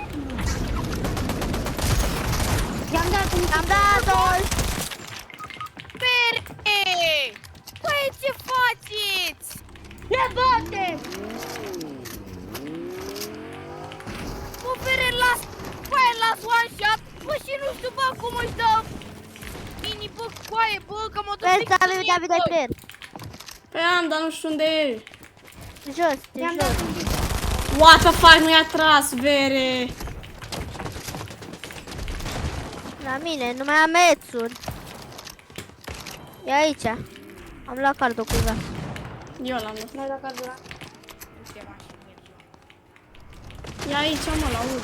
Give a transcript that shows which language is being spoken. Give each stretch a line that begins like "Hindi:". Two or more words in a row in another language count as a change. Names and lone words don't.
Romanian: I-am dat un... Am dat-o! Vere! Băi, ce faceți? Ne bate! Mă, Vere, las! Băi, las
English: one shot!
Romanian: Bă, și nu știu, bă, cum își dă mini, bă, coaie, bă, că mă duc Vezi, David, David, ai player. Păi am, dar nu știu unde e. Jos, de I-am jos. dat un pic.
English: What the fuck,
Romanian: nu i-a tras, Vere. La mine, nu mai am mețuri. E aici. Am luat cardul cuiva. Eu l-am luat. N-ai dat cardul ăla. E aici, mă, la ud.